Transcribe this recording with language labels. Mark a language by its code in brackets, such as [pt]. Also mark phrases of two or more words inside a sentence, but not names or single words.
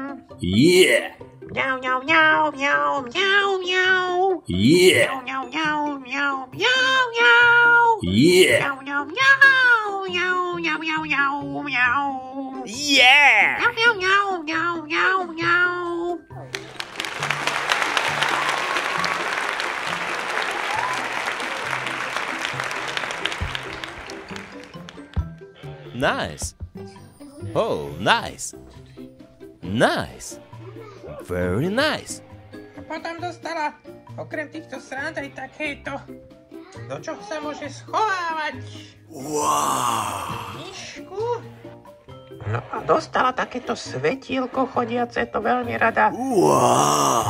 [en] Yeah! Mňau, mňau, mňau, mňau, mňau, mňau. Yeah! Mňau, mňau, mňau, mňau, mňau. Yeah! Mňau, mňau, mňau, mňau, mňau, mňau, mňau, mňau. Yeah! Mňau, mňau, mňau, mňau, mňau, mňau. Nice. Oh, nice. Nice. Very nice. [sk] A potom dostala okrem týchto srand aj takéto, do čoho sa môže schovávať. [en] Wow. [sk] Knižku. No a dostala takéto svetielko chodiace, to veľmi rada [en] Wow.